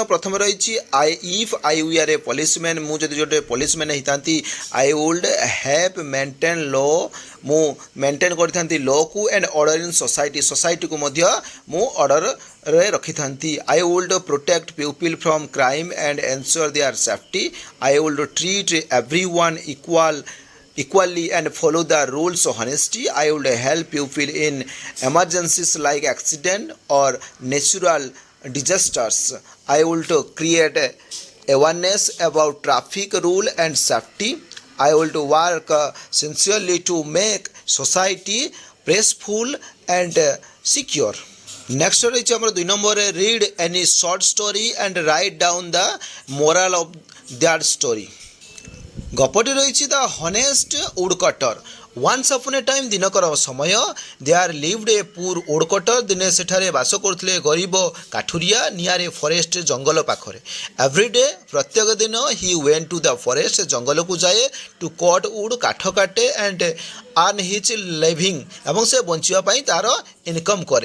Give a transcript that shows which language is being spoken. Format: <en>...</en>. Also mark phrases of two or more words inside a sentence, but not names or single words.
<or>ପ୍ରଥମେ ରହିଛି</or> <en>if I were a policeman,</en> <or>ମୁଁ ଯଦି ଗୋଟେ ପୋଲିସମ୍ୟାନ୍ ହେଇଥାନ୍ତି</or> <en>I would have maintain law,</en> <or>ମୁଁ ମେଣ୍ଟେନ୍ କରିଥାନ୍ତି ଲକୁ</or> <en>and order in society,</en> <or>ସୋସାଇଟିକୁ ମଧ୍ୟ ମୁଁ ଅର୍ଡ଼ରରେ ରଖିଥାନ୍ତି।</or> <en>I would protect people from crime and ensure their safety. I would treat every one equally and follow the rules of honesty. I would help people in emergencies like accident or natural disasters. I would create awareness about traffic rule and safety. I would work sincerely to make society peaceful and secure. Next</en> <or>ରହିଛି ଆମର 2 ନମ୍ବରରେ</or> <en>read any short story and write down the moral of that story.</en> <or>ଗପଟି ରହିଛି ଦ ହନେଷ୍ଟ ଉଡ଼କଟର।</or> <en>once upon a time,</en> <or>ଦିନକର ସମୟ,</or> <en>there lived a poor woodcutter,</en> <or>ଦିନେ ସେଠାରେ ବାସ କରୁଥିଲେ ଗରିବ କାଠୁରିଆ</or> <en>near a forest,</en> <or>ଜଙ୍ଗଲ ପାଖରେ। ଏଭ୍ରିଡେ, ପ୍ରତ୍ୟେକ ଦିନ,</or> <en>he went to the forest,</en> <or>ଜଙ୍ଗଲକୁ ଯାଏ,</or> <en>to cut wood,</en> <or>କାଠ କାଟେ,</or> <en>and earn his living,</en> <or>ଏବଂ ସେ ବଞ୍ଚିବା ପାଇଁ ତା'ର ଇନକମ୍ କରେ।</or>